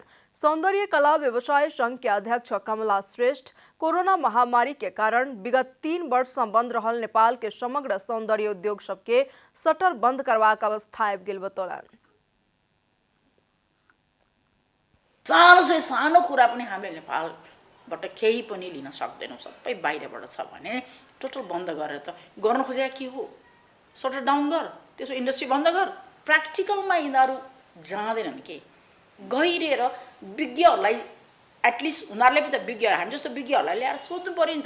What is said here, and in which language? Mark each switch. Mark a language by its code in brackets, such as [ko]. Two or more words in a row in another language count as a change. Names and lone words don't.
[mai] सौंदर्य कला व्यवसाय संघ के अध्यक्ष कमला श्रेष्ठ कोरोना महामारी के कारण विगत 3 वर्ष से बंद रहल नेपाल के समग्र सौंदर्य उद्योग सबके शटर बंद करबाक अवस्था आबि गेल बतौलनि। [ne] सानो से सानो कुरा पनि हामीले नेपालबाट केही पनि लिन सक्दैनौँ, सबै बाहिरबाट छ भने टोटल बन्द गरेर त गर्न खोजेको के हो? [en] shutter down [ne] गर, त्यसो इन्डस्ट्री बन्द गर। प्र्याक्टिकलमा यिनीहरू जाँदैनन् के गहिरेर विज्ञहरूलाई एटलिस्ट उनीहरूले पनि त विज्ञ हामी जस्तो विज्ञहरूलाई ल्याएर सोध्नु पर्यो नि त।